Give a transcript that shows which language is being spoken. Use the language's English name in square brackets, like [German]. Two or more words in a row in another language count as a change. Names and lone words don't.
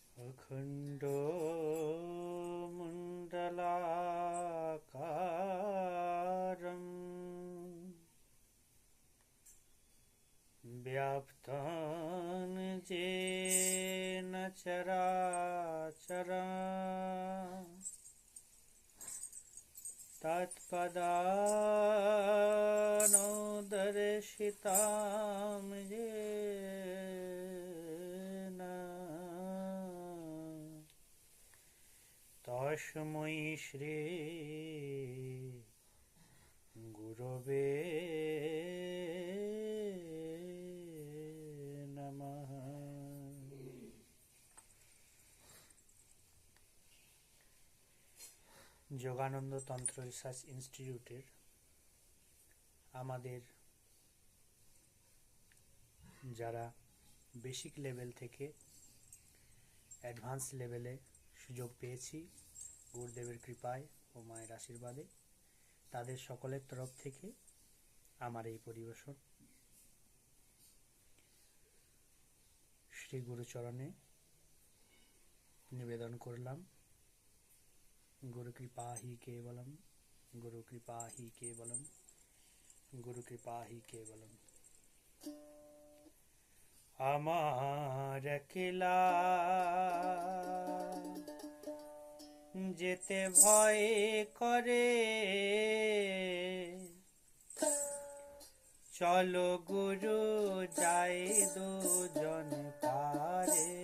[Sanskrit] अखंड मुंडलाकारं व्याप्तं येन चराचरं तत्पदानुदर्शितां येन तस्मै श्री गुरवे नमः। [Bangla] যোগানন্দ তন্ত্র রিসার্চ ইনস্টিটিউটের আমাদের যারা বেসিক লেভেল থেকে [English] advance level [Bangla] সুযোগ পেয়েছি গুরুদেবের কৃপায় ও মায়ের আশীর্বাদে, তাদের সকলের তরফ থেকে আমার এই পরিবেশন শ্রী গুরুচরণে নিবেদন করলাম। [Sanskrit] गुरु कृपा ही केवलम, गुरु कृपा ही केवलम, गुरु कृपा ही केवलम। [Bangla] আমার একলা যেতে ভয় করে, চলো গুরু যাই দুজন পারে।